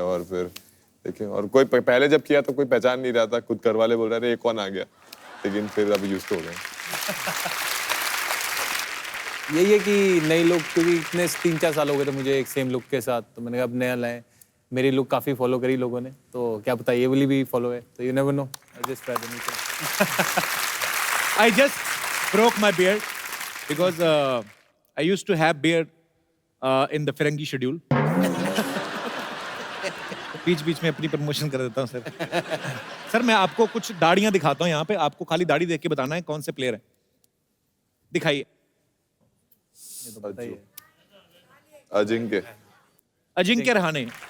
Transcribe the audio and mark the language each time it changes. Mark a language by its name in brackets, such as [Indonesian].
[Hindi] और फिर देखिए, और कोई पहले जब किया तो कोई पहचान नहीं रहा था, खुद घर वाले बोल रहे थे ये कौन आ गया, लेकिन फिर अभी यूज्ड हो गए। यही है कि नए लोग, क्योंकि इतने 3-4 साल हो गए थे मुझे एक सेम लुक के साथ, तो मैंने कहा अब नया लाएं। मेरी लुक काफी फॉलो करी लोगों ने, तो क्या पता ये वाली भी फॉलो है, तो [English] You never know. I just tried anything. I just broke my beard because I used to have beard in the Ferengi schedule. [Hindi] बीच में अपनी प्रमोशन कर देता हूँ सर। सर मैं आपको कुछ दाढ़ियां दिखाता हूँ यहाँ पे, आपको खाली दाढ़ी देख के बताना है कौन से प्लेयर है। दिखाइए। अजिंक्य रहाणे।